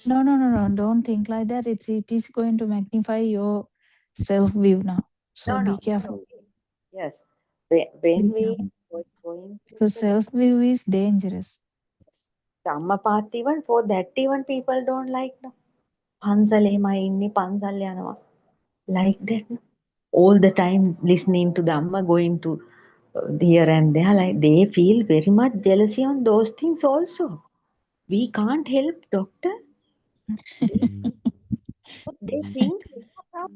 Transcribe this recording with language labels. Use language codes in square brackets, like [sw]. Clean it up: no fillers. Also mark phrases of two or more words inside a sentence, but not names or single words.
[en] No. Don't think like that. It is going to magnify your self view now. So be careful. Yes. When we were going because self view is dangerous. Dhamma path, even for that, even people don't like, no? [si] Pansalema inni pansal yanawa. [en] Like that, no? All the time listening to Dhamma, going to here and there, like they feel very much jealousy on those things also. We can't help, doctor. They think we are proud.